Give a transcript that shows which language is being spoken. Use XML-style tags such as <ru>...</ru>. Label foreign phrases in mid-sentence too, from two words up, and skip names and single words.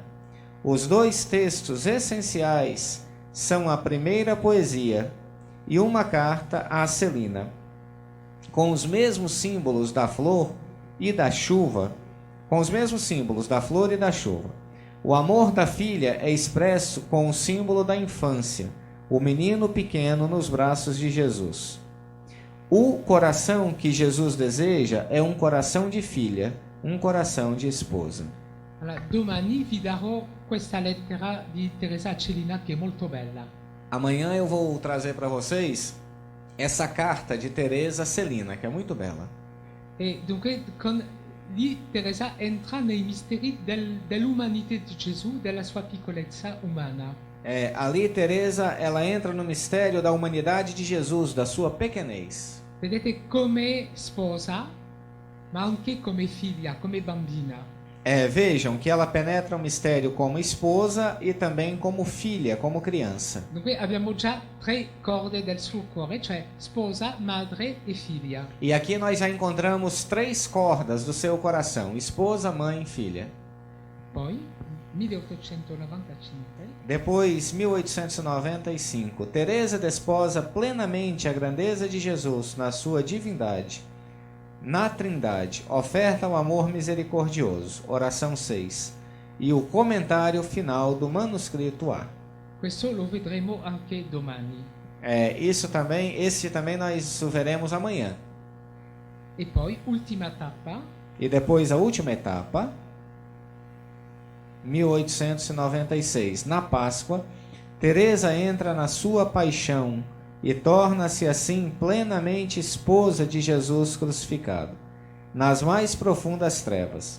<pt>Os dois textos essenciais são a primeira poesia e uma carta a Celina, com os mesmos símbolos da flor e da chuva, O amor da filha é expresso com o símbolo da infância, o menino pequeno nos braços de Jesus. O coração que Jesus deseja é um coração de filha, um coração de esposa.</pt> <it>Allora, domani vi darò questa lettera di Teresa Celina che è molto bella.</it> <pt>Amanhã eu vou trazer para vocês essa carta de Teresa Celina, que é muito bela.</pt> <it>E dunque lì Teresa entra nei misteri dell'umanità di Gesù, della sua piccolezza umana.</it> <pt>Ali Teresa, ela entra no mistério da humanidade de Jesus, da sua pequenez.</pt> <it>Vedete come sposa, ma anche come figlia, come bambina.</it> <pt>Vejam que ela penetra o mistério como esposa e também como filha, como criança.</pt> <it>Dunque abbiamo già 3 corde del suo cuore, cioè sposa, madre e figlia.</it> <pt>E aqui nós já encontramos 3 cordas do seu coração: esposa, mãe e filha.</pt> <it>Poi, 1895.</it> <pt>Depois, 1895, Teresa desposa plenamente a grandeza de Jesus na sua divindade. Na Trindade, oferta o amor misericordioso, oração 6, e o comentário final do manuscrito A.</pt> <it>Questo lo vedremo anche domani.</it> <pt>Esse também nós o veremos amanhã.</pt> <it>E poi, ultima tappa.</it> <pt>E depois a última etapa, 1896, na Páscoa, Teresa entra na sua paixão e torna-se assim plenamente esposa de Jesus crucificado, nas mais profundas trevas.</pt>